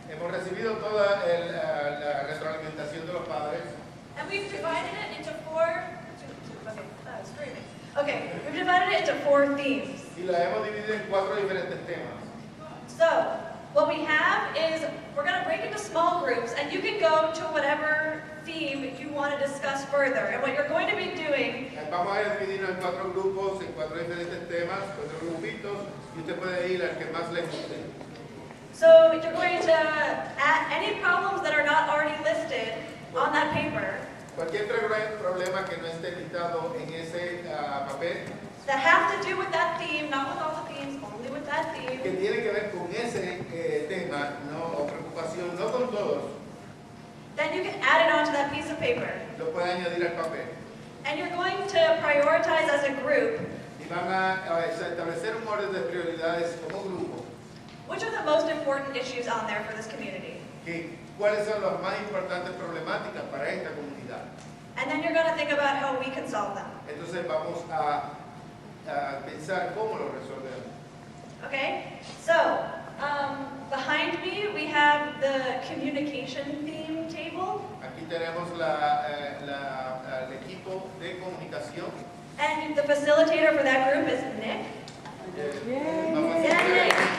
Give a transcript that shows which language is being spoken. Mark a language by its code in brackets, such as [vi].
[es] Hemos recibido toda la retroalimentación de los padres. [en] And we've divided it into four. Okay, that was screaming. Okay, we've divided it into 4 themes. [es] Y la hemos dividido en 4 diferentes temas. [en] So, what we have is we're going to break into small groups, and you can go to whatever theme you want to discuss further. And what you're going to be doing. [es] Vamos a dividirnos en 4 grupos, en 4 diferentes temas, 4 grupitos, y usted puede ir al que más le guste. [en] So, you're going to add any problems that are not already listed on that paper. [es] Cualquier problema que no esté listado en ese papel. [en] That have to do with that theme, not with all the themes, only with that theme. [es] Que tiene que ver con ese tema, no, o preocupación, no con todos. [en] Then you can add it onto that piece of paper. [es] Lo puede añadir al papel. [en] And you're going to prioritize as a group. [es] Y van a establecer un orden de prioridades como grupo. [en] Which are the most important issues on there for this community? [es] ¿Cuáles son las más importantes problemáticas para esta comunidad? [en] And then you're going to think about how we can solve them. [es] Entonces vamos a pensar cómo lo resolvemos. [en] Okay? So, behind me we have the communication theme table. [es] Aquí tenemos el equipo de comunicación. [en] And the facilitator for that group is Nick. Yeah, Nick.